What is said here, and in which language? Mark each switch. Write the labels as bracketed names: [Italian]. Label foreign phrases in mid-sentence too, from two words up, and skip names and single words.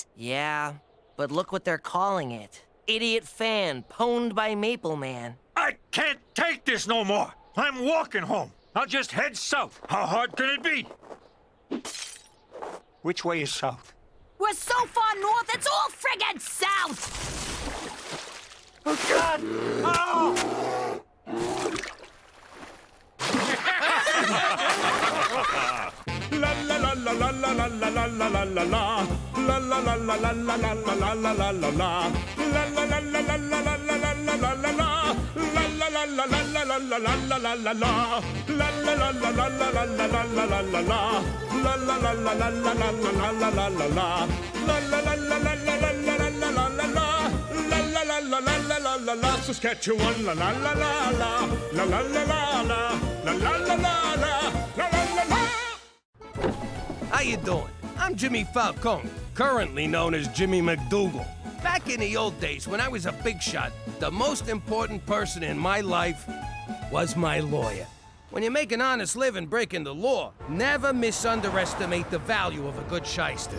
[English] Yeah, but look what they're calling it. Idiot fan pwned by Maple Man. I can't take this no more. I'm walking home. I'll just head south. How hard can it be? Which way is south? We're so far north, it's all friggin' south! Oh, God! Oh! La la la la la la la la la la la la la. La la la la la la la la la la la la la. La la la la la la la la la la la la la. La la la la la la la la la la la la. La la la la la la la la la la la la la. La la la la la la la la la la la la la. La la la la la la la la la la la la. La la la la la la la la la. Saskatchewan la la la la la. La la la la la. La la la la la. La la la la. How you doing? I'm Jimmy Falcone, currently known as Jimmy McDougal. Back in the old days, when I was a big shot, the most important person in my life was my lawyer. When you make an honest living breaking the law, never underestimate the value of a good shyster.